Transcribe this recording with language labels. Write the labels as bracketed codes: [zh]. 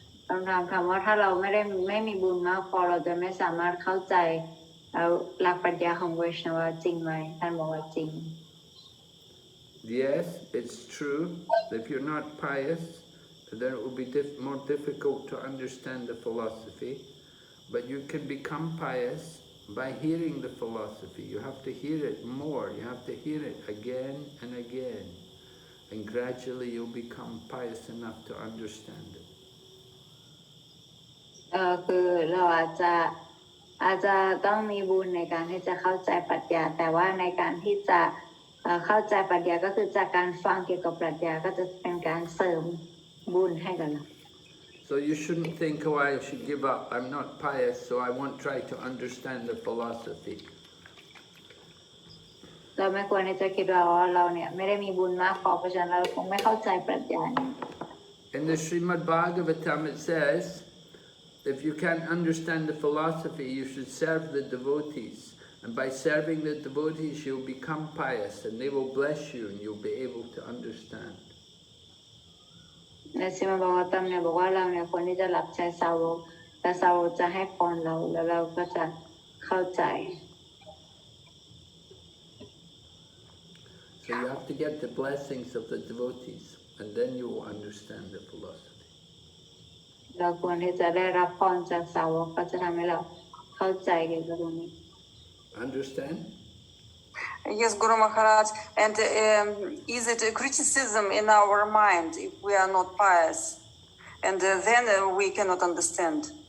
[th] คำถามคำว่าถ้าเราไม่มีบุญมากพอเราจะไม่สามารถเข้าใจหลักปรัชญาของเวชนวะจริงไหมท่านบอกว่าจริง [en] Yes, it's true. If you're not pious, then it will be more difficult to understand the philosophy. But you can become pious by hearing the philosophy. You have to hear it more. You have to hear it again and again. And gradually you'll become pious enough to understand it. [th] คือเราอาจจะต้องมีบุญในการที่จะเข้าใจปรัชญาแต่ว่าในการที่จะเข้าใจปรัชญาก็คือจากการฟังเกี่ยวกับปรัชญาก็จะเป็นการเสริมบุญให้กับเรา [en] So you shouldn't think, oh, I should give up. I'm not pious, so I won't try to understand the philosophy. [th] เราไม่ควรที่จะคิดว่าเราเนี่ยไม่ได้มีบุญมากพอเพราะฉะนั้นเราคงไม่เข้าใจปรัชญา [en] In the Srimad Bhagavatam it says, if you can't understand the philosophy, you should serve the devotees. And by serving the devotees, you'll become pious and they will bless you and you'll be able to understand. [th] ในสิมาบอกว่าตำเนี่ยบอกว่าเราเนี่ยควรที่จะรับใช้สาวกและสาวกจะให้พรเราแล้วเราก็จะเข้าใจ [en] So you have to get the blessings of the devotees and then you will understand the philosophy. [th] เราควรที่จะได้รับพรจากสาวกก็จะทำให้เราเข้าใจเกี่ยวกับตรงนี้ [en] Understand? Yes, Guru Maharaj. And is it a criticism in our mind if we are not pious? And then we cannot understand.